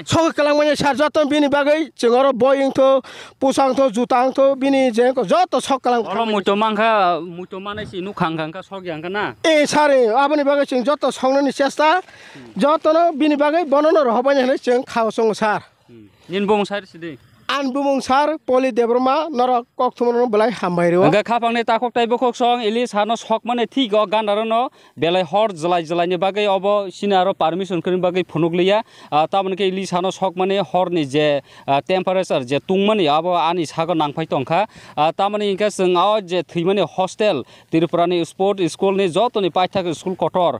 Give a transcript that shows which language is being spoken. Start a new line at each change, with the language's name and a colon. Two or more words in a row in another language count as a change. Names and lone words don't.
Kok Borok: सार जत बिनि बागै चंगर बयिं थो पुसां थो जुतां थो बिनि जे जत सक कलां अल मुतो माने सि नु खांखांका सगियांका ना ए सार आबनि बागै जों जत संननि चेष्टा जत न बिनि बागै बनन रहबाय हने जों खाव सं सार निनबों सार सिदि an bumung sar poli debroma nora kok thumono belai hambai ro ga khapangni takok tai bokok song ili sano sok mane thik o gandarono belai hor jalai ni bagai obo sinaro permission krin bagai phunukliya tamani ke ili sano sok mane hor ni je temperature je tungmani abo ani sago nangphai tongkha tamani inka sing a je thimani hostel tirupurani
English: sport school
Kok Borok: ni jotoni paithak school kotor